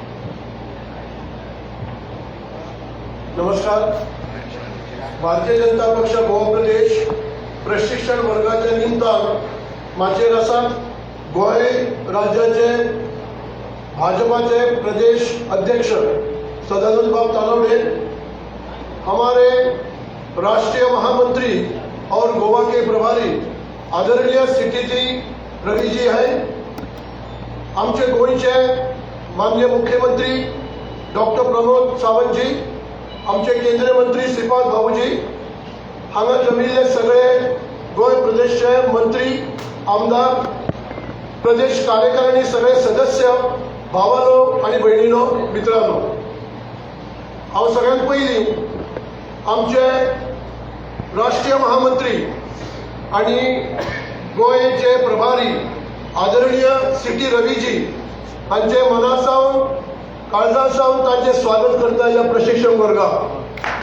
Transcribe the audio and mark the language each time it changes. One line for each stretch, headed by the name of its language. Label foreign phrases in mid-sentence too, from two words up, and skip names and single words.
Konkani: नमस्कार. भारतीय जनता पक्ष गोवा प्रदेश प्रशिक्षण वर्गाच्या निमतान माचेर आसात. गोंय राज्याचे भाजपाचे प्रदेश अध्यक्ष सदानंद बाब तानावडे,
Hindi: हमारे राष्ट्रीय महामंत्री और गोवा के प्रभारी आदरणीय सीटीजी रवि जी हैं,
Konkani: आमचे गोंयचे माननीय मुख्यमंत्री डॉक्टर प्रमोद सावंत जी, आमचे केंद्रीय मंत्री श्रीपाद भाऊजी, हांगा जमिल्ले सगळे गोंय प्रदेशचे मंत्री, आमदार, प्रदेश कार्यकारिणी सगळे सदस्य, भावानो आणि भयणीनो, मित्रांनो, हांव सगळ्यांत पयलीं आमचे राष्ट्रीय महामंत्री आणि गोंयचे प्रभारी आदरणीय सीटी रवीजी हांचे मनासावन काळजासावन तांचे स्वागत करता ह्या प्रशिक्षण वर्गात.